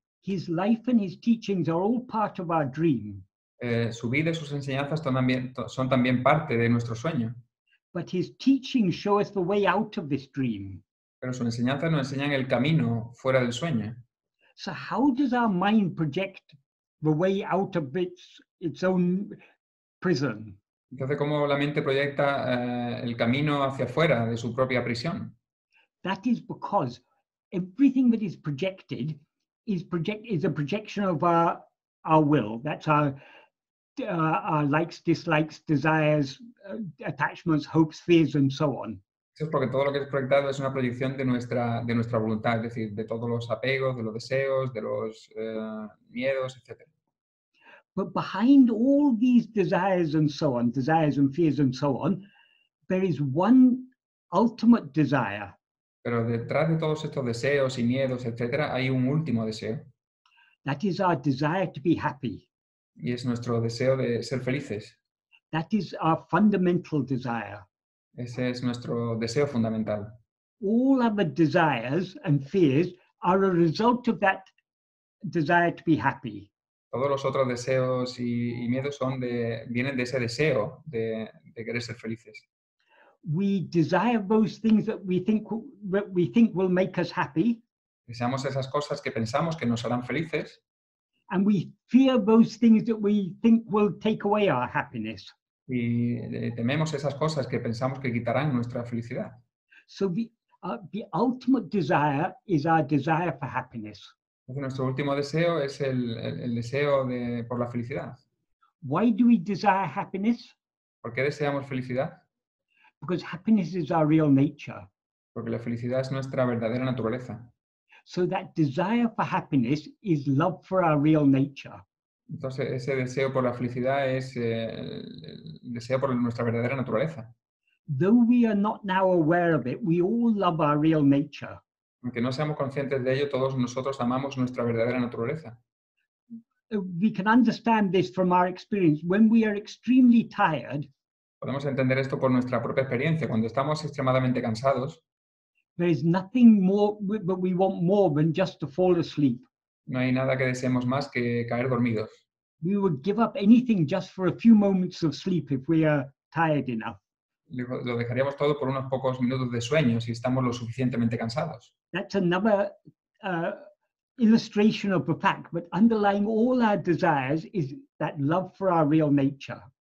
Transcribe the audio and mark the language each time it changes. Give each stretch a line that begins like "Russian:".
English: His life and his teachings are all part of our dream.
Spanish: Su vida y sus enseñanzas son también parte de nuestro sueño.
English: But his teachings show us the way out of this dream.
Spanish: Pero sus enseñanzas nos enseñan el camino fuera del sueño.
English: So how does our mind project the way out of its own prison?
Spanish: Entonces, ¿cómo la mente proyecta el camino hacia afuera de su propia prisión?
English: That is because everything that is projected is a projection of our will. That's our likes, dislikes, desires, attachments, hopes, fears, and so on.
Spanish: Eso es porque todo lo que es proyectado es una proyección de nuestra voluntad, es decir, de todos los apegos, de los deseos, de los miedos, etc.
English: But behind all these desires and so on, desires and fears and so on, there is one ultimate desire.
Spanish: Pero detrás de todos estos deseos y miedos, etc., hay un último deseo.
English: That is our desire to be happy.
Spanish: Y es nuestro deseo de ser felices.
English: That is our fundamental desire.
Spanish: Ese es nuestro deseo fundamental.
English: All other desires and fears are a result of that desire to be happy.
Spanish: Todos los otros deseos y miedos vienen de ese deseo de querer ser felices.
English: We desire those things that we think will make us happy.
Spanish: Deseamos esas cosas que pensamos que nos harán felices.
English: And we fear those things that we think will take away our happiness.
Spanish: Y tememos esas cosas que pensamos que quitarán nuestra felicidad.
English: So the ultimate desire is our desire for happiness.
Spanish: Entonces, nuestro último deseo es el deseo por la felicidad.
English: Why do we desire happiness?
Spanish: ¿Por qué deseamos felicidad?
English: Because happiness is our real nature.
Spanish: Porque la felicidad es nuestra verdadera naturaleza.
English: So that desire for happiness is love for our real nature.
Spanish: Entonces, ese deseo por la felicidad es el deseo por nuestra verdadera naturaleza.
English: Though we are not now aware of it, we all love our real nature.
Spanish: Aunque no seamos conscientes de ello, todos nosotros amamos nuestra verdadera naturaleza.
English: We can understand this from our experience. When we are extremely tired,
Spanish: podemos entender esto por nuestra propia experiencia. Cuando estamos extremadamente cansados,
English: there is nothing more that we want more than just to fall asleep.
Spanish: No hay nada que deseemos más que caer dormidos.
English: We would give up anything just for a few moments of sleep if we are tired enough.
Spanish: Lo dejaríamos todo por unos pocos minutos de sueño si estamos lo suficientemente cansados.
English: That's another illustration of the fact, but underlying all our desires is that love for our real nature.